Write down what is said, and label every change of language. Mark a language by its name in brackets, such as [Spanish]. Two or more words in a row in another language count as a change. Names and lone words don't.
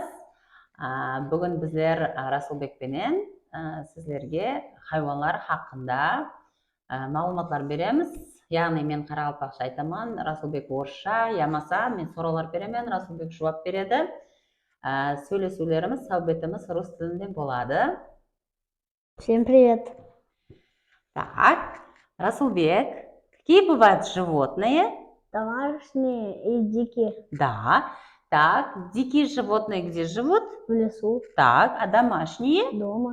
[Uzbek] Bugun bizlar Rasulbek bilan sizlarga hayvonlar haqida ma'lumotlar beramiz. Ya'ni men qoraqalpoqcha aytaman, Rasulbek o'rsha, yamasa men so'rovlar beraman, Rasulbek javob beradi. Сөйлесулерimiz, sohbatimiz rus tilida bo'ladi. [Russian] Всем привет. Так, Rasulbek, какие бывают животные? Домашние и дикие. Да. Так, дикие животные где живут? В лесу. Так, а домашние? Дома.